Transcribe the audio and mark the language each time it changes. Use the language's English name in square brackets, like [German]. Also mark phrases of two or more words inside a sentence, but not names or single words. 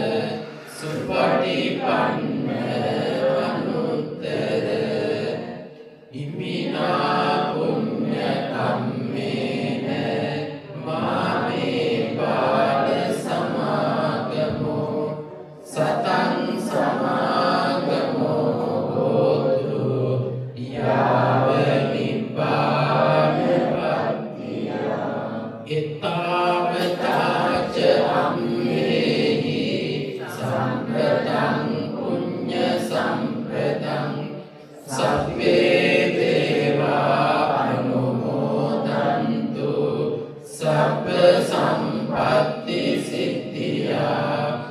[Pali] සුපටිපන්න අනුත්තර ඉමිනා පුඤ්ඤ කම්මේන මාමේ බාල සමාගමෝ සතං සමාගමෝ හෝතු යාව නිබ්බාන පත්තිය එතාවතාච අම්මේහි සම්පතං පුඤ්ඤ සම්පතං සබ්බේ දේවා අනුමෝදන්තු සබ්බ සම්පත්ති සිද්ධියා